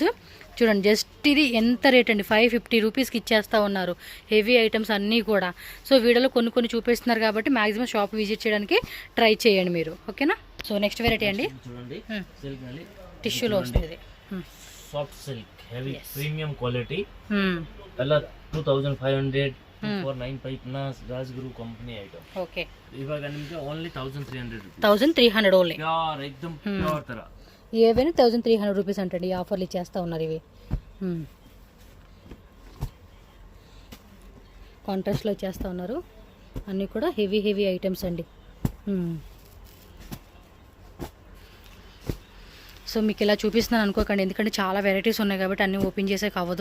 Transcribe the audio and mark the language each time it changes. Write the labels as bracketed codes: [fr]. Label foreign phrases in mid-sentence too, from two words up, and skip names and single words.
[te] చూడండి జస్ట్ ఇది ఎంత రేట్ అండి, 550 రూపీస్కి ఇచ్చేస్తూ ఉన్నారు. [en] heavy items [te] అన్నీ కూడా. సో వీడియోలో కొన్ని చూపిస్తున్నారు కాబట్టి మ్యాక్సిమం [en] shop visit [te] చేయడానికి ట్రై చేయండి మీరు. ఓకేనా, సో [en] next variety [te] అండి చూడండి సిల్క్ ನಲ್ಲಿ టిష్యూలో వస్తుంది. [en] soft silk heavy premium quality [kn] ಎಲ್ಲ 2500 495 ರಾಜಗುರು ಕಂಪನಿ ಐಟಮ್. ಓಕೆ, ಇವಾಗ ನಿಮಗೆ ಓನ್ಲಿ 1300 [te] 1300 ఓన్లీ. ప్యూర్ एकदम ప్యూర్ ತರ ఏవైనా 1300 రూపీస్ అంటండి. ఈ ఆఫర్లు ఇచ్చేస్తూ ఉన్నారు. ఇవి కాంట్రాస్ట్లో ఇచ్చేస్తూ ఉన్నారు. అన్నీ కూడా [en] heavy items [te] అండి. సో మీకు ఇలా చూపిస్తున్నాను అనుకోకండి, ఎందుకంటే చాలా వెరైటీస్ ఉన్నాయి కాబట్టి అన్నీ ఓపెన్ చేసే అవ్వదు.